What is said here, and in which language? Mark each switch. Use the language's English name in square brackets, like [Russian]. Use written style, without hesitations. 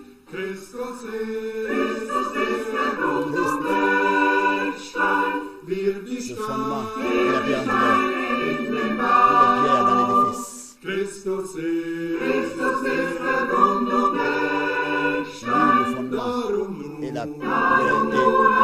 [German] Christus ist der Grund und Eckstein, wir die [French] fondement et la pierre angulaire, les pierres dans l'édifice. [German] Christus ist der Grund und Eckstein, [French] Le fondement et la pierre angulaire.